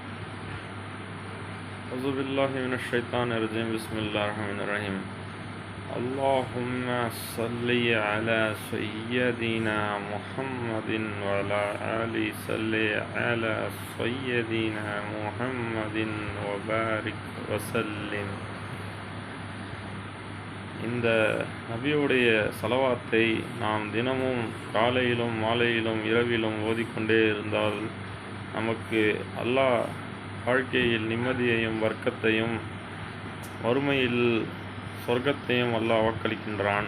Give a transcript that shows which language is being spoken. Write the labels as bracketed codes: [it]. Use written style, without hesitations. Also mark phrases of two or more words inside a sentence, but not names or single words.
[ar] أعوذ بالله من الشيطان الرجيم. بسم الله الرحمن الرحيم. اللهم صل على سيدنا محمد وعلى آل صل على سيدنا محمد وبارك وسلم. [ta] இந்த நபியுடைய சலவாத்தை நாம் தினமும் காலையிலும் மாலையிலும் இரவிலும் ஓதிக்கொண்டே இருந்தால் நமக்கு அல்லாஹ் வாழ்க்கையில் நிம்மதியையும் வர்க்கத்தையும் வறுமையில் சொர்க்கத்தையும் அல்லாஹ் வாக்களிக்கின்றான்.